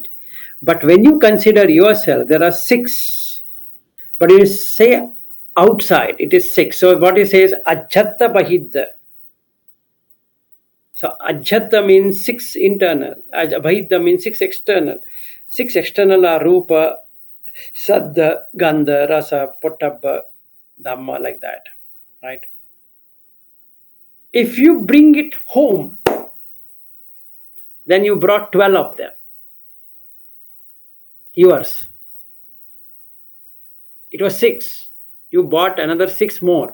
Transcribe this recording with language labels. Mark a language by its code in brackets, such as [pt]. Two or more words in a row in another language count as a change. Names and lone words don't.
[en] But when you consider yourself, there are 6. But you say outside, it is 6. So what he says, [pi] ajhatta bahidda. [en] So ajhatta means 6 internal. Bahidda means 6 external. 6 external are [pi] rupa, saddha, gandha, rasa, pottabha, dhamma, [en] like that. Right? If you bring it home, then you brought 12 of them. Yours. It was 6. You bought another 6 more.